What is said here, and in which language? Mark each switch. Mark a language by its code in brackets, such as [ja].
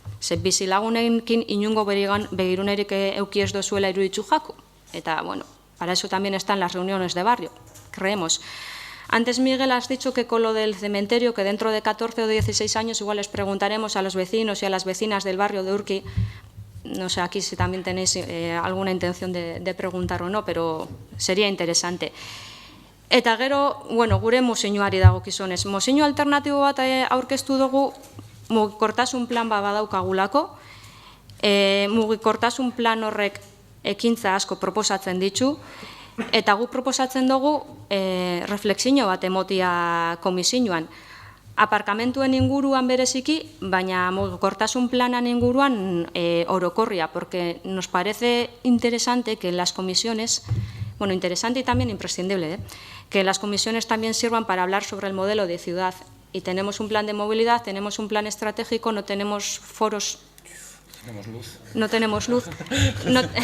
[eu] Ze bizilagunekin inungo begirunerik euki ez dozuela iruditzu jaku. [es] Eta, bueno, para eso también están las reuniones de barrio, creemos. Antes, Miguel, has dicho que con lo del cementerio, que dentro de 14 o 16 años igual les preguntaremos a los vecinos y a las vecinas del barrio de Urki, no sé aquí si también tenéis alguna intención de preguntar o no, pero sería interesante. [eu] Eta gero, bueno, gure mozioari dagokizunez. Mozio alternatibo bat aurkeztu dugu, mugikortasun plan bat badaukagulako, mugikortasun plan horrek ekintza asko proposatzen ditu, eta gu proposatzen dugu reflexio bat emotia komisioan. Aparkamentuen inguruan bereziki, baina mugikortasun planan inguruan orokorria, [es] porque nos parece interesante que las comisiones, bueno, interesante y también imprescindible, que las comisiones también sirvan para hablar sobre el modelo de ciudad. Y tenemos un plan de movilidad, tenemos un plan estratégico, no tenemos foros... Tenemos luz. No tenemos luz. No...